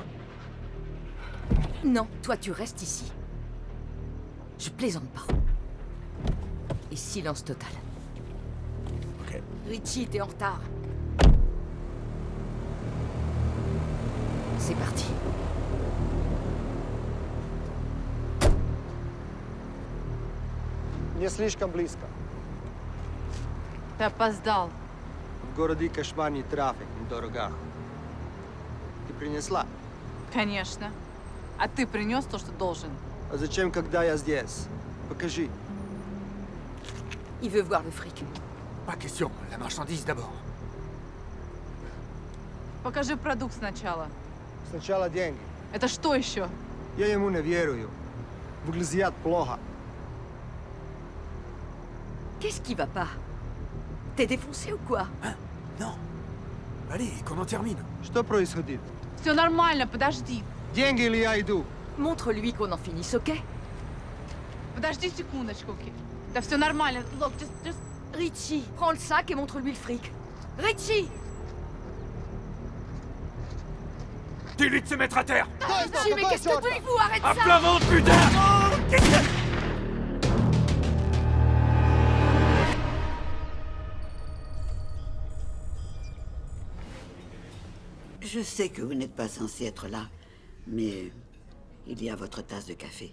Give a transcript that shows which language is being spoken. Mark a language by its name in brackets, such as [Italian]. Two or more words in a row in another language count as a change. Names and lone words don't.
[French] Non, toi tu restes ici. Je plaisante pas. Et silence total. Ok. Richie, t'es en retard. C'est parti. [Russian] Не слишком близко. Ты опоздал. В городе кошмарный трафик на дорогах. Ты принесла? Конечно. А ты принес то, что должен. А зачем, когда я здесь? Покажи. [French] Il veut voir le fric. Pas question, la marchandise d'abord. [Russian] Покажи продукт сначала. Сначала деньги. Это что еще? Я ему не верую. Выглядит плохо. [French] Qu'est-ce qui va pas? T'es défoncé ou quoi? Hein? Non. Allez, qu'on en termine. [Russian] Что происходит? Все нормально, подожди. Деньги или я иду? [French] Montre-lui qu'on en finisse, ok? [Russian] Подожди секундочку, Ки. Да все нормально. [English] Look, just... [French] Richie, prends le sac et montre-lui le fric. Richie! Dis-lui de se mettre à terre! Richie, mais qu'est-ce que tu fous? Arrête À ça! plat ventre, putain! Je sais que vous n'êtes pas censé être là, mais il y a votre tasse de café.